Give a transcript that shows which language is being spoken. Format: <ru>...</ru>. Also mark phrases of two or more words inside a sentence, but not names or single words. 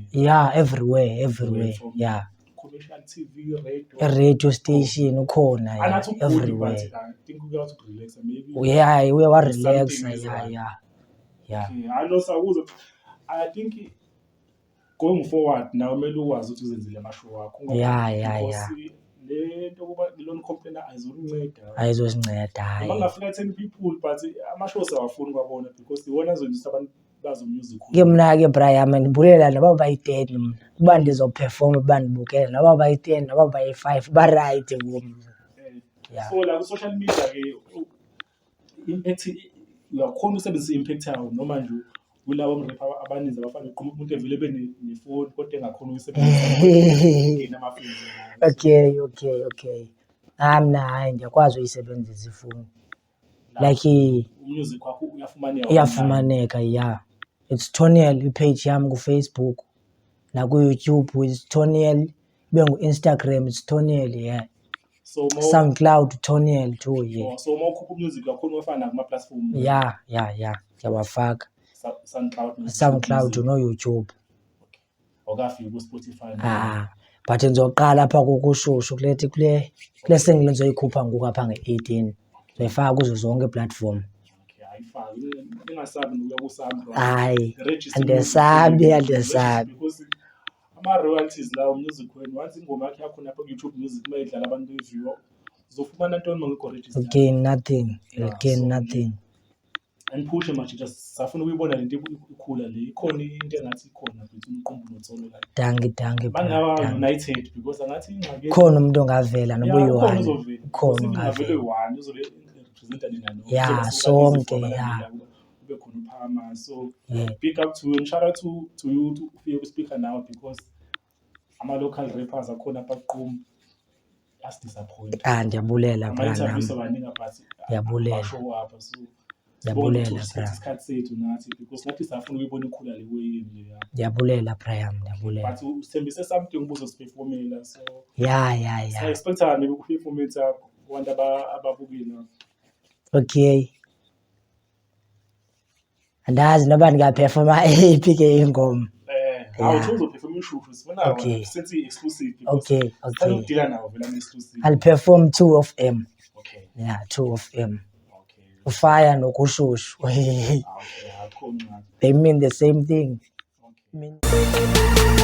<en>Yeah, everywhere. Yeah. Commercial TV, radio station ukhona, yeah, everywhere. I think we got to relax maybe. Yeah, we were relax. Yeah. Okay, I know so I think going forward now</en> <xh>kumele ukwazi ukuthi uzenzile amashow wakho.</xh> <en>Yeah.</en> <xh>Lento kuba lona complainer ayizosinceda, hayi. Bangafika 10 people but amashow sawafuni kwabona because iwona zonke abantu bazo music. Ke mna ke Brian ndibulela noba bayi-10 mna uba ndizoperforma bandibukele noba bayi-10 noba bayi-5 ba-right kum.</xh> <en>Yeah. So</en> <xh>la ku-social media ke impact uyakhona usebenzisa i-impact yawo noma nje kulabo mrap abaninzi abafana uqhuma umuntu evele benefoni kodwa engakhona uyisebenzisa</xh> <en>Okay.</en> <xh>Mna hayi ndiyakwazi uyisebenzisa ifoni.</xh> <en>Like</en> <xh>music wakho iyafumaneka,</xh> <en>yeah. It's</en> <xh>TONI3L i-page yam ku-Facebook naku-YouTube it's TONI3L, ibe ngu-Instagram it's TONI3L, yeah.</xh> <en>So SoundCloud TONI3L too, yeah.</en> <xh>So mawukhupha music yakhona wafana kuma-platform. Yeah, ndiyawafaka. SoundCloud no-YouTube. Okafika ku-Spotify. But ndizoqala apha kushushu kule single ndizoyikhupha ngoku apha nge-18 ndizoyifaka kuzo zonke ii-platform. Hayi, andisabi. Because ama-royalties lawo music wenu once ingoma yakho yakhona apha ku-YouTube music uma idlala abantu beview uzofumana ntoni mangekho register?</xh> <en>Again nothing. And push much just</en> <xh>safuna ukuyibona lento ikhula le ikhona into engathi ikhona between uqumbu noTsolo la. Dangi. Bangaba united because angathi ingxaki khona umuntu ongavela noba uyi-one. Khona ungavela uzobe representa nina no. Yeah, sonke, ube khona ama.</xh> <en>So Yeah. big up to you and shout out to you to</en> <xh>ufike ku-speaker</xh> <en>now because</en> <xh>ama-local rappers akhona apha kuqumbu asidisappoint. Ndiyabulela bra Ama-interviews nam. abaningi but Ndiyabulela. abashow up. So sibonga Ndiyabulela ukuthi bra. sithathe isikhathi sethu nathi because nathi siyafuna ukuyibona ikhula le weyini leya. Ndiyabulela bra yam, ndiyabulela. But usithembise something ubuzosiphefomela so Ya. sa-expectani ku-performance yakho kubantu ababukile.</xh> <en>Okay.</en> <xh>Andazi noba ndingaphefoma eyiphi ke ingoma. Awuthi uzophefoma ishushu sifuna</xh> <en>Okay.</en> <xh>senze i-exclusive.</xh> <en>Okay.</en> <xh>Udila nawo vele ama-exclusive.</xh> <en>I'll perform 2 of them. Okay. Yeah, 2 of them. Okay.</en> <xh>Ufire nokushushu. Okay, akho ncane.</xh> <en>They mean the same thing. Okay.</en>